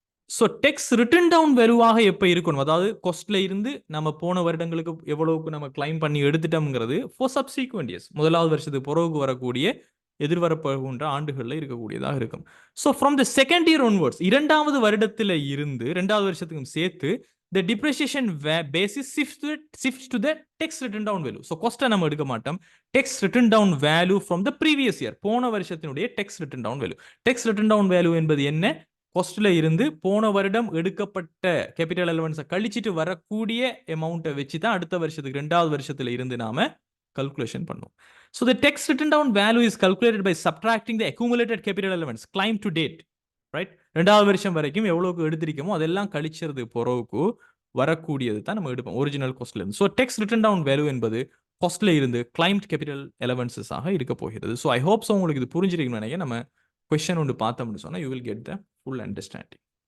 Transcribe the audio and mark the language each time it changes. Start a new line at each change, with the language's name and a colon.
Tamil: So டெக்ஸ் return down வேல்யூவாக எப்போ இருக்கணும், அதாவது காஸ்ட்ல இருந்து நம்ம போன வருடங்களுக்கு எவ்வளவுக்கு நம்ம கிளைம் பண்ணி எடுத்துட்டோம்ங்கிறது ஃபார் சப்சீக்வெண்ட் இயர்ஸ் முதலாவது வருஷத்துக்கு பிறகு வரக்கூடிய எதிர்வரப்போகின்ற ஆண்டுகளில் இருக்கக்கூடியதாக இருக்கும்.
English: so from the second year onwards
Tamil: இரண்டாவது வருடத்தில் இருந்து ரெண்டாவது வருஷத்துக்கும் சேர்த்து
English: the depreciation basis shifts to the tax written down value.
Tamil: So cost நம்ம எடுக்க மாட்டோம்.
English: tax written down value from the previous year.
Tamil: போன வருஷத்தினுடைய
English: tax written down value.
Tamil: tax written down value என்பது என்ன? காஸ்ட்ல இருந்து போன வருடம் எடுக்கப்பட்ட கேபிட்டல் அலவன்ஸை கழிச்சிட்டு வரக்கூடிய அமௌண்ட்டை வச்சு தான் அடுத்த வருஷத்துக்கு ரெண்டாவது வருஷத்துல இருந்து நாம calculation பண்ணுவோம்.
English: So the tax written down value is calculated by subtracting the accumulated capital allowance claimed to date. Right?
Tamil: ரெண்டாவது வருஷம் வரைக்கும் எவ்வளவுக்கு எடுத்திருக்கோமோ அதெல்லாம் கழிச்சது பிறகு வரக்கூடியது தான் நம்ம எடுப்போம் ஒரிஜினல் காஸ்ட்ல இருந்து. ஸோ டெக்ஸ் ரிட்டன் டவுன் வேல்யூ என்பது காஸ்ட்ல இருந்து கிளைம்ட் கேபிட்டல் அலவன்சஸ் ஆக இருக்க போகிறது.
English: so I hope so
Tamil: உங்களுக்கு இது புரிஞ்சிருக்கணும்னு நினைக்கிறேன். நம்ம கொஸ்டின் ஒன்று பார்த்தோம்னு சொன்னால்
English: You will get the full understanding.